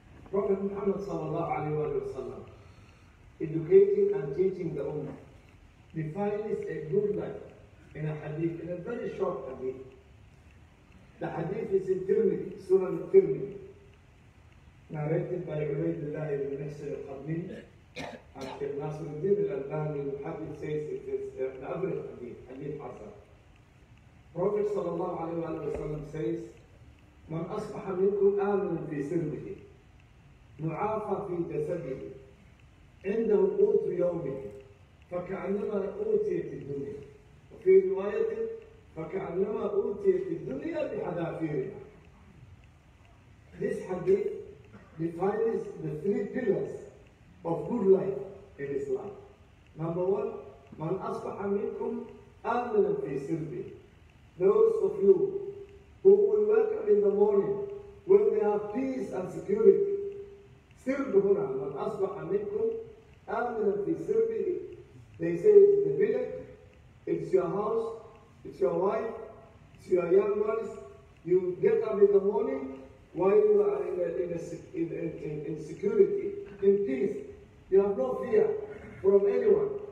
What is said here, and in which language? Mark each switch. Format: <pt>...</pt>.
<en>Prophet Muhammad sallallahu alaihi wasallam, educating and teaching the ummah, defines a good life in a hadith, in a very short hadith. The hadith is in Tirmidhi, Sunan al-Tirmidhi, narrated by Ubaydullah ibn Nasir al-Qadmi, and Sheikh Nasruddin al-Albani, the hadith says it is an average hadith, hadith hasan. Prophet sallallahu alaihi wasallam says,</en> <ar>من أصبح منكم آمنا في سربه معافى في جسده عنده قوت يومه فكأنما أوتيت الدنيا وفي رواية فكأنما أوتيت الدنيا بحذافيرها.</ar> <en>This hadith defines the three pillars of good life in Islam. Number one,</en> <ar>من أصبح منكم آمنا في سربه.</ar> <en>Those of you who will wake up in the morning when they have peace and security.</en> <ar>سرب هنا من أصبح منكم آمنا في سربه.</ar> <en>They say it's the village, it's your house, it's your wife, it's your young ones. You get up in the morning while you are in security, in peace. You have no fear from anyone.</en>